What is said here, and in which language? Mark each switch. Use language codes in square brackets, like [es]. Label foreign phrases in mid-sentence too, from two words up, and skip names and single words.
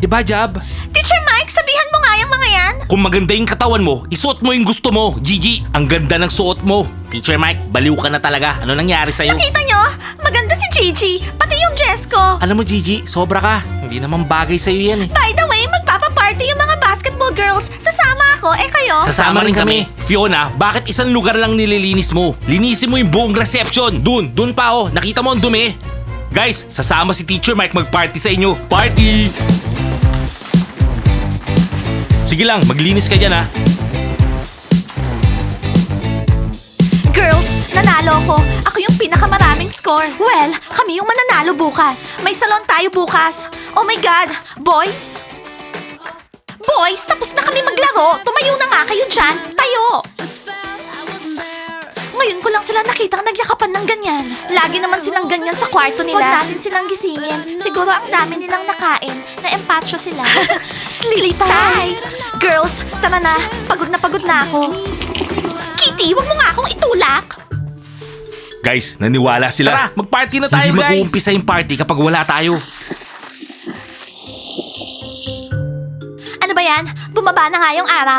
[tl] Diba, Jab? Teacher Mike, sabihan mo nga yung mga yan. Kung maganda yung katawan mo, isuot mo yung gusto mo. Gigi, ang ganda ng suot mo. Teacher Mike, baliw ka na talaga. Ano nangyari sa'yo? Nakita nyo? Maganda si Gigi. Pati yung dress ko. Alam mo, Gigi, sobra ka. Hindi naman bagay sa'yo yan eh. [en] By the way, [tl] magpapaparty yung mga [en] basketball girls. [tl] Sasama ako, eh kayo? Sasama rin kami. Fiona, bakit isang lugar lang nililinis mo? Linisin mo yung buong reception. Dun pa Nakita mo ang dumi? Guys, sasama si Teacher Mike magparty sa inyo. Party! Sige lang, maglinis ka dyan ha. Girls, nanalo ako. Ako yung pinakamaraming score. Well, kami yung mananalo bukas. May salon tayo bukas. [en] Oh my God, boys? [tl] Boys, tapos na kami maglaro. Tumayo na nga kayo dyan. Tayo! Ngayon ko lang sila nakitang nagyakapan ng ganyan. Lagi naman silang ganyan sa kwarto nila. Huwag natin silang gisingin. Siguro ang dami nilang nakain. Na-empacho sila. [en] Sleep tight! Girls, [tl] tara na. Pagod na ako. Kitty, wag mo nga akong itulak. Guys, naniwala sila. Tara, mag-party na tayo, Hindi guys. Hindi mag-uumpisa yung party kapag wala tayo. Ano ba yan? Bumaba na nga yung araw?